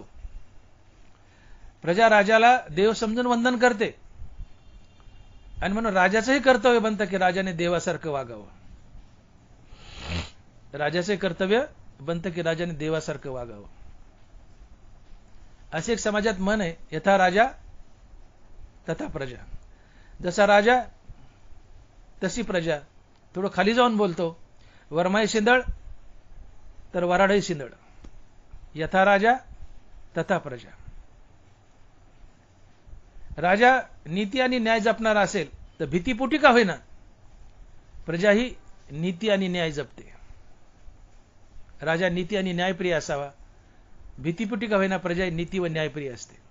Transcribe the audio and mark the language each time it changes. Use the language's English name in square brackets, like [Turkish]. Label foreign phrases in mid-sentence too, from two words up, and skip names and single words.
[Marathi] प्रजा राजाला देव समजून वंदन करते, आणि म्हणून राजाचंही कर्तव्य बनतं की राजाने देवासारखं वागावं. राजाचे कर्तव्य बनतं की राजाने देवासारखं वागावं. असे एक समाजात मन आहे, [Sanskrit] यथा राजा तथा प्रजा. [Marathi] जसा राजा तशी प्रजा. थोडं खाली जाऊन बोलतो, वरमाई शिंदळ तर वराडही शिंदळ. [Sanskrit] यथा राजा तथा प्रजा. [Marathi] राजा नीती आणि न्याय जपणारा असेल तर भीतीपोटी का होईना प्रजा ही नीती आणि न्याय जपते. राजा नीती आणि न्यायप्रिय असावा, भीतीपोटी का होईना प्रजा ही नीती व न्यायप्रिय असते.